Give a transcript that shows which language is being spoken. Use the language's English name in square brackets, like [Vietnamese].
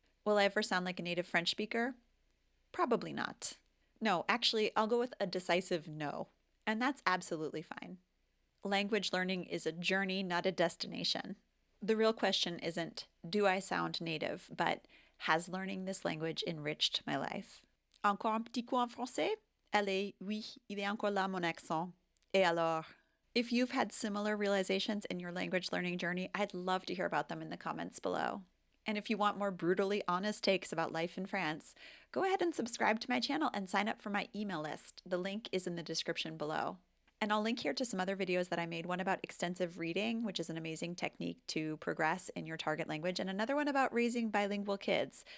[English] Will I ever sound like a native French speaker? Probably not. No, actually, I'll go with a decisive no. And that's absolutely fine. Language learning is a journey, not a destination. The real question isn't, do I sound native, but has learning this language enriched my life? [French] Encore un petit coup en français? Allez, oui, il est encore là mon accent. Et alors? [English] If you've had similar realizations in your language learning journey, I'd love to hear about them in the comments below. And if you want more brutally honest takes about life in France, go ahead and subscribe to my channel and sign up for my email list. The link is in the description below. And I'll link here to some other videos that I made, one about extensive reading, which is an amazing technique to progress in your target language, and another one about raising bilingual kids.